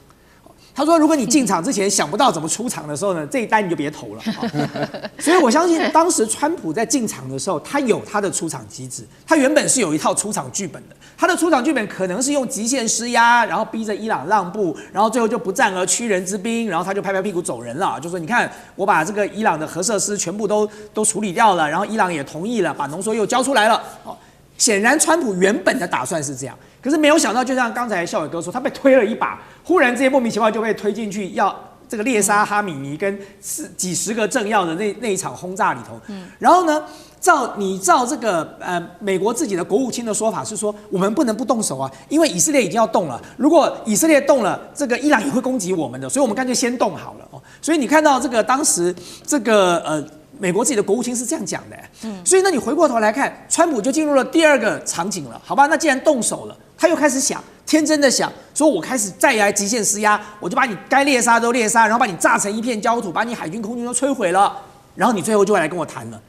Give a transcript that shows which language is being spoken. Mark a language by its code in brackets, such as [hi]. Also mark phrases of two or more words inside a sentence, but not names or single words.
[zh] 他說：“如果你進場之前想不到怎麼出場的時候呢，這一單你就別投了。” 所以我相信當時川普在進場的時候，他有他的出場機制，他原本是有一套出場劇本的。他的出場劇本可能是用極限施壓，然後逼着伊朗讓步，然後最後就不戰而屈人之兵，然後他就拍拍屁股走人了，就說：“你看，我把這個伊朗的核設施全部都處理掉了，然後伊朗也同意了，把濃縮鈾交出來了。” 顯然川普原本的打算是這樣，可是沒有想到，就像剛才孝瑋哥說，他被推了一把，忽然之間莫名其妙就被推進去，要這個獵殺哈米尼跟幾十個政要的那一場轟炸裡頭。然後呢，照這個美國自己的國務卿的說法是說，我們不能不動手啊，因為以色列已經要動了，如果以色列動了，這個伊朗也會攻擊我們的，所以我們乾脆先動好了所以你看到这個當時這個美國自己的國務卿是這樣講的，所以呢，你回過頭來看，川普就進入了第二個場景了，好吧？那既然動手了，他又開始想，天真的想，說我開始再來極限施壓，我就把你該獵殺都獵殺，然後把你炸成一片焦土，把你海軍空軍都摧毀了，然後你最後就會來跟我談了。